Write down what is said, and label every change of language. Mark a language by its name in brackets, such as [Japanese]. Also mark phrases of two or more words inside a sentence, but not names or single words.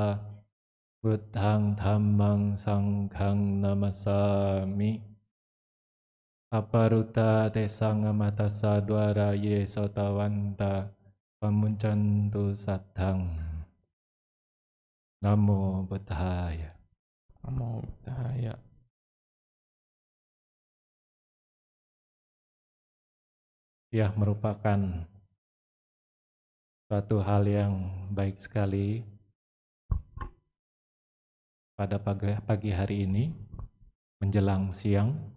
[Pali] Buddhang dhammang sanghang namasami. Aparuta tesang amatasa dwara ye sotawanta pamuncantu saddhang. Namo Buddhaya. Namo Buddhaya. [Indonesian] Ya, merupakan suatu hal yang baik sekali pada pagi hari ini menjelang siang.